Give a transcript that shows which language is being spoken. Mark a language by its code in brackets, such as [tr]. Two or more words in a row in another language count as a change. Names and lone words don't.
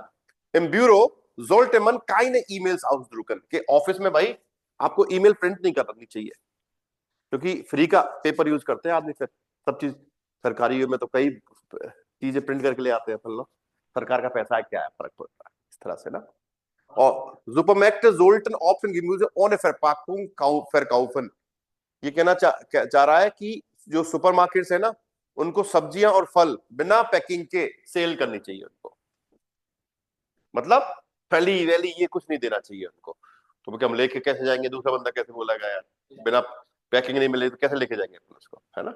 [de] Im Büro sollte man keine E-Mails ausdrucken। [hi] के ऑफिस में भाई आपको ईमेल प्रिंट नहीं करनी चाहिए, क्योंकि फ्री का पेपर यूज करते हैं आदमी। फिर सब चीज सरकारी में तो कई चीजें प्रिंट करके ले आते हैं अपन लोग। सरकार का पैसा है, क्या है, फर्क पड़ता है इस तरह से ना। [de] और Supermärkte sollten offen Gemüse ohne Verpackung verkaufen। [hi] ये कहना चाह रहा है कि जो सुपरमार्केट्स है ना, उनको सब्जियां और फल बिना पैकिंग के सेल करनी चाहिए उनको। मतलब फली वैली ये कुछ नहीं देना चाहिए उनको। तो हम लेके कैसे जाएंगे, दूसरा बंदा कैसे बोलेगा यार, बिना पैकिंग नहीं मिले तो कैसे लेके जाएंगे अपन उसको, है ना।